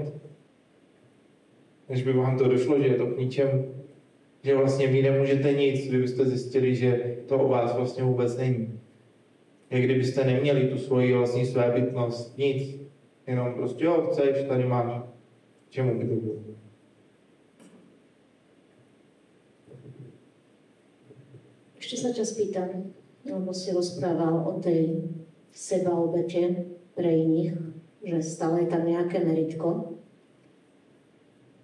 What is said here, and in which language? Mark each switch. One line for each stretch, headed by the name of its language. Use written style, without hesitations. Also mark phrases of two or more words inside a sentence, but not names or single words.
Czech: Než by vám to došlo, že je to k ničemu. Že vlastně vy nemůžete nic, kdybyste zjistili, že to o vás vlastně vůbec není. Jak kdybyste neměli tu svoji vlastní svébytnost, nic. Jenom prostě, jo, chceš, tady máš. Čemu by to bylo?
Slovak: Ešte sa ťa spýtam, lebo si rozprával o tej sebaobete pre iných, že stále je tam nejaké meritko.